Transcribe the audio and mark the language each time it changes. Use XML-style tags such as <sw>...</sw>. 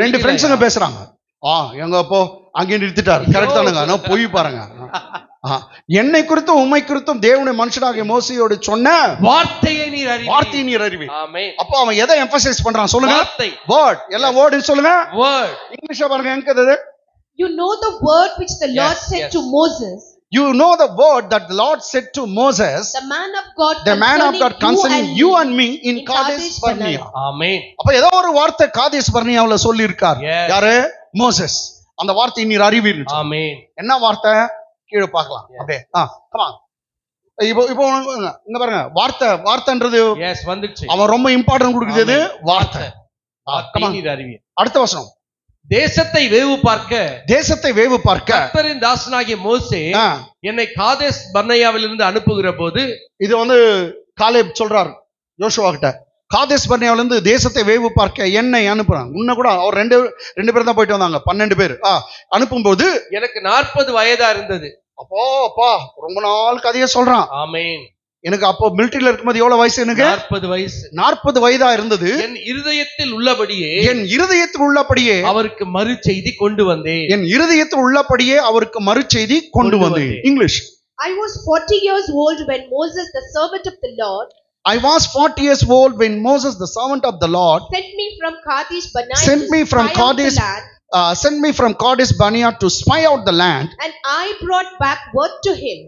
<ta>ரெண்டு முடிக்கலையா? ஃப்ரெண்ட்ஸுங்க பேசுறாங்க. எங்க அப்போ அங்கே நிறுத்திட்டாரு. கரெக்ட் தானுங்க? நான் போய் பாருங்க. என்னை குறித்தும் உம்மை குறித்தும் தேவனுடைய மனுஷனாகிய மோசேயோடு சொன்ன வார்த்தையை நீர் அறிவி. வார்த்தையை நீர் அறிவி. ஆமென். அப்போ அவன் எதை எம்பசைஸ் பண்றான் சொல்லுங்க. வார்த்தை. வேர்ட். எல்லாம் வேர்டு சொல்லுங்க.</ta> <en>Word.</en> <ta>இங்கிலீஷ்ல பாருங்க எங்க இருக்குது.</ta> <en>You know the word which the Lord Yes, said yes. to Moses, You know the word that the Lord said to Moses, the man of God concerning you and me in in Kadesh Kadesh Barnea.</en> <ta>ஆமென். அப்ப ஏதோ ஒரு வார்த்தை காதேஸ் பர்னியாவுல சொல்லி இருக்கார்.</ta> <en>Yes.</en> <ta>யாரு? Moses. அந்த வார்த்தை நீர் அறிவீர். ஆமென். என்ன வார்த்தை? கீழே பார்க்கலாம். அப்படியே</ta> <en>come on.</en> <ta>இப்போ இங்க பாருங்க, வார்த்தைன்றது எஸ் வந்துச்சு. அவன் ரொம்ப இம்பார்ட்டன்ட் கொடுக்குறது வார்த்தை. வார்த்தையை நீர் அறிவி. அடுத்த வசனம். தேசத்தை வேவு பார்க்க தேசத்தை வேவு பார்க்க கர்த்தரின் தாசனாகிய மோசே ஆ, என்னை காதேஸ் பர்னேயாவிலிருந்து அனுப்புகிற போது இது வந்து காலேப் சொல்றார் யோசுவா கிட்ட. காதேஸ் பர்னியாவில இருந்து தேசத்தை வேவு பார்க்க என்னை அனுப்புறாங்க. உன்ன கூட அவர் ரெண்டு பேர் தான் போயிட்டு வந்தாங்க. 12 பேர் அனுப்பும்போது எனக்கு 40 வயதா இருந்தது. அப்பா ரொம்ப நாள் கதையை சொல்றான். ஆமென். எனக்கு அப்போ மிலிட்டரியில இருக்கும்போது எவ்வளவு வயசு? எனக்கு 40 வயசு. 40 வயதா இருந்தது. என் இருதயத்தில் உள்ளபடியே என் இருதயத்தில் உள்ளபடியே அவருக்கு மறு செய்தி கொண்டு வந்தேன். என் இருதயத்தில் உள்ளபடியே அவருக்கு மறுச்செய்தி கொண்டு வந்தேன். English.</ta> <en>I was 40 years old when Moses, the servant of the Lord, I was 40 years old when Moses, the servant of the Lord, sent me from Kadesh Barnea Sent to me from spy out the Kadesh- land, sent me from Kadesh Barnea to spy out the land, and I brought back word to him</en>